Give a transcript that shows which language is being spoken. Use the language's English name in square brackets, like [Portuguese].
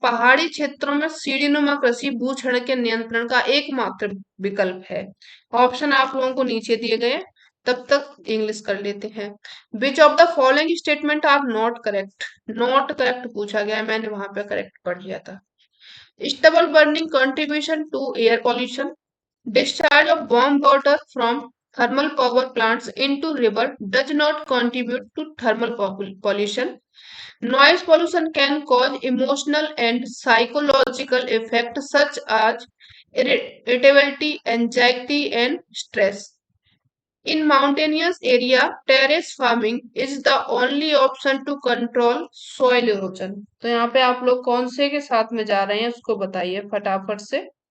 [Hindi] पहाड़ी क्षेत्रों में सीढ़ीनुमा कृषि भूक्षरण के नियंत्रण का एकमात्र विकल्प है। ऑप्शन आप लोगों को नीचे दिए गए हैं, तब तक इंग्लिश कर लेते हैं। [English] Which of the following statement are not correct. [Hindi] Not correct पूछा गया है, मैंने वहां पे करेक्ट पढ़ लिया था। [English] Stubble burning contribution to air pollution, discharge of warm water from thermal power plants into river does not contribute to thermal pollution. Noise pollution can cause emotional and psychological effects such as irritability, anxiety, and stress. In mountainous area, terrace farming is the only option to control soil erosion. [Hindi] तो यहाँ पे आप लोग कौन से के साथ में जा रहे हैं उसको बताइए फटाफट से।